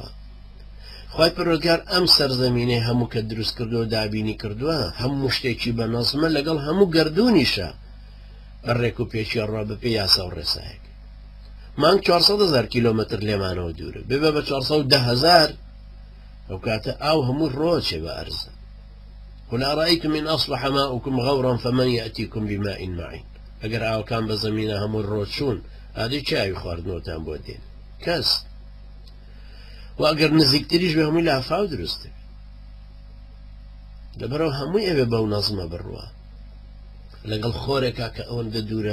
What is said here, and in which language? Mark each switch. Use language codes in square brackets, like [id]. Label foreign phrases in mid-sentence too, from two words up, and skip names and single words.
[ckb] خوای پەروەردگار ئەم سەرزەمینەی هەموو کە دروست کردووە و دابینی کردووە هەموو شتێکی بە نەزمە لەگەڵ هەموو گەردوونیشە بەڕێک و پێچی ڕوا بە پێی یاسا و ڕێسایەک. مانگ 400,000 کیلۆمەتر لێمانەوە دوورە، بێ بە 410,000 ئەو کاتە ئاو هەموو ڕۆچێ بە ئەرزە. [ar] قل أرأيتم إن أصبح ماؤكم غورا فمن يأتيكم بماء معين [ckb] ئەگەر ئاوەکان بە زەمینە هەموو ڕۆچوون ئادەی چاوی خواردنەوەتان بۆ دێن کەس و ئەگەر نزیکتریش بە هەمووی لافاو دروستە لەبەرەوە هەمووی ئەوێ بەو نەزمە بڕوە لەگەڵ خۆرێکا کە ئەوەندە دوورە